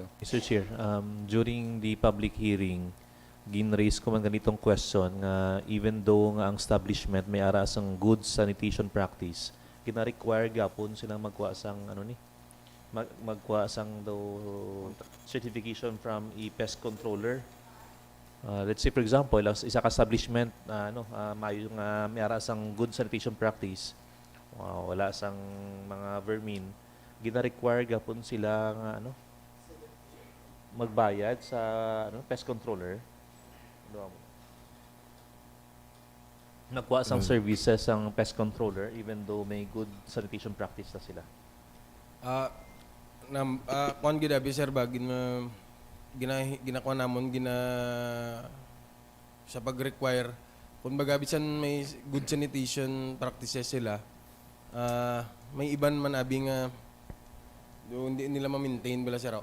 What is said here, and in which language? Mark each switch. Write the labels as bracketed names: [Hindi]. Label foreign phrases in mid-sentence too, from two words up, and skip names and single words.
[English] Mr. Chair, [Hiligaynon] during the public hearing, gin-raise ko man ganitong question nga [English] even though [Hiligaynon] nga ang establishment may aras ang [English] good sanitation practice, [Hiligaynon] gina-require gapon silang magkuha sang ano ni magkuha sang daw certification [English] from a pest controller. Let's say for example, [Hiligaynon] isa ka establishment may aras ang [English] good sanitation practice. [Hiligaynon] wala sang mga vermin, gina-require gapon sila nga magbayad sa [English] pest controller. [Hiligaynon] Nagkuha sang services ang [English] pest controller even though [Hiligaynon] may [English] good sanitation practice [Hiligaynon] na sila. Kuan gid abi sir ba ginakuha namon sa pag-require kung baga bisan may [English] good sanitation practices [Hiligaynon] sila, may iban man abi nga hindi nila ma-maintain bala sir.